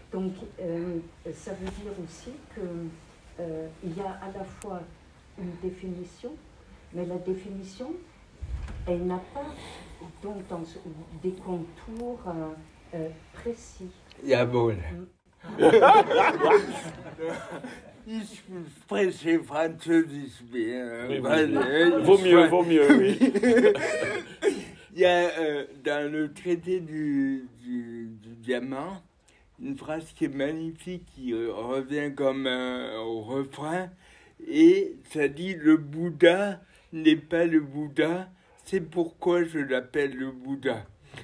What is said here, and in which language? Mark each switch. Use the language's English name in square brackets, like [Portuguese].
[French] Donc ça veut dire aussi qu'il y a à la fois une définition, mais la définition, elle n'a pas donc des contours précis. [German] Jawohl. Ich spreche Französisch bien. [French] Vaut mieux, oui. Il y a dans le traité du diamant une phrase qui est magnifique, qui revient comme au refrain, et ça dit « Le Bouddha n'est pas le Bouddha, c'est pourquoi je l'appelle le Bouddha ».